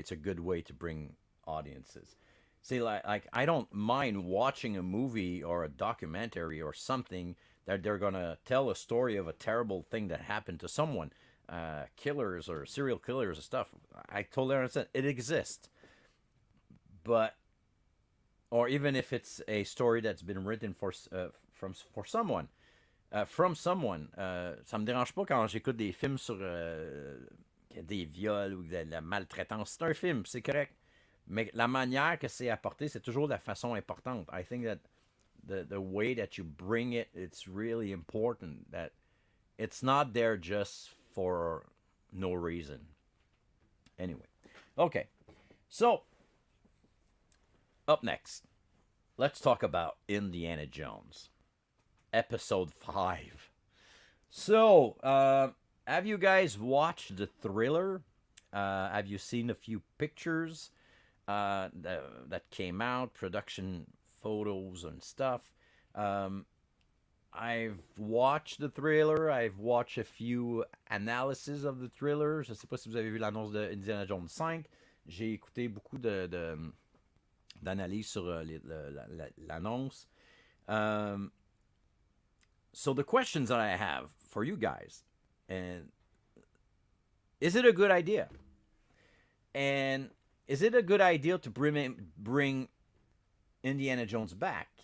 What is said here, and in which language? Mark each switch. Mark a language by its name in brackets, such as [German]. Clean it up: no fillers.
[English] It's a good way to bring audiences. See, like I don't mind watching a movie or a documentary or something that they're gonna tell a story of a terrible thing that happened to someone, killers or serial killers and stuff. I totally understand it exists, but or even if it's a story that's been written for someone, from someone. [French] Ça me dérange pas quand j'écoute des films sur des viols ou de la maltraitance. C'est un film, c'est correct. Mais la manière que c'est apporté, c'est toujours de la façon importante. [English] I think that the way that you bring it, it's really important. That it's not there just for no reason. Anyway, okay. So up next, let's talk about Indiana Jones, Episode 5. So, have you guys watched the thriller? Have you seen a few pictures that came out, production photos and stuff? I've watched the thriller. I've watched a few analyses of the thriller. [French] Je ne sais pas si vous avez vu l'annonce de Indiana Jones 5. J'ai écouté beaucoup d'analyses sur l'annonce. [English] So the questions that I have for you guys, and is it a good idea? And is it a good idea to bring Indiana Jones back?